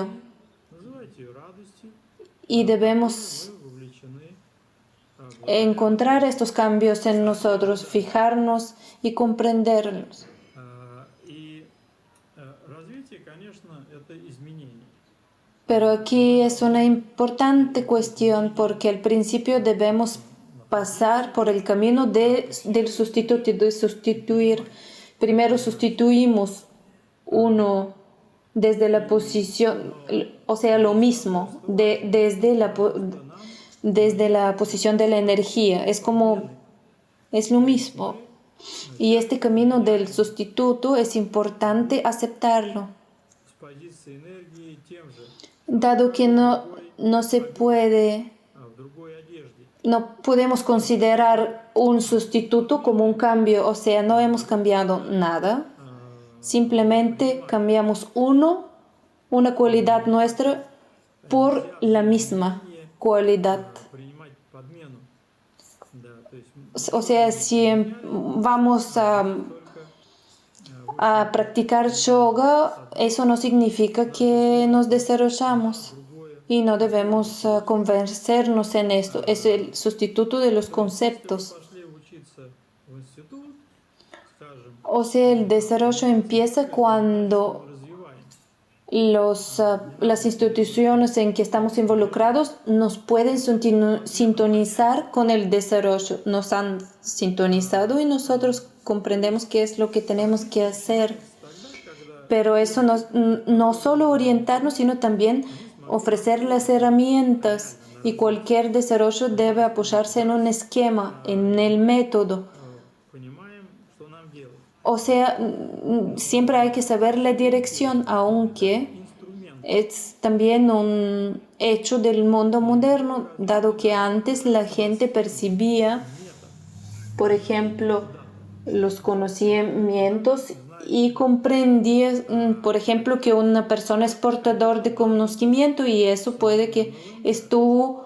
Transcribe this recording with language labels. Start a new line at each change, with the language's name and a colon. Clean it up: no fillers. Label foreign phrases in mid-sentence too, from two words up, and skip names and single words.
Russian: называйте ее радостью,
Spanish: y debemos
Russian: мы вовлечены
Spanish: encontrar estos cambios en nosotros, fijarnos y comprenderlos.
Russian: И развитие, конечно, это изменение.
Spanish: Pero aquí es una importante cuestión porque al principio debemos pasar por el camino del sustituto, de sustituir. Primero sustituimos uno desde la posición, o sea, lo mismo, desde la posición de la energía. Es lo mismo. Y este camino del sustituto es importante aceptarlo.
Russian: С позиции энергии тем же,
Spanish: Dado que no se puede,
Russian: в другой одежде.
Spanish: no podemos considerar un sustituto como un cambio, o sea, no hemos cambiado nada, simplemente cambiamos una cualidad nuestra por la misma cualidad.
Russian: Принимать подмену. Да, то есть
Spanish: O sea, si vamos a practicar yoga, eso no significa que nos desarrollamos y no debemos convencernos en esto. Es el sustituto de los conceptos.
Russian: пошли учиться в институт, скажем,
Spanish: O sea, el desarrollo empieza cuando
Russian: развиваем.
Spanish: las instituciones en que estamos involucrados nos pueden sintonizar con el desarrollo. Nos han sintonizado y nosotros comprendemos qué es lo que tenemos que hacer. Pero eso no solo orientarnos, sino también ofrecer las herramientas. Y cualquier desarrollo debe apoyarse en un esquema, en el método.
Russian: Понимаем, что нам делать.
Spanish: O sea, siempre hay que saber la dirección, aunque
Russian: Инструмент.
Spanish: es también un hecho del mundo moderno, dado que antes la gente percibía, por ejemplo, los conocimientos y comprendía, por ejemplo, que una persona es portador de conocimiento y eso puede que estuvo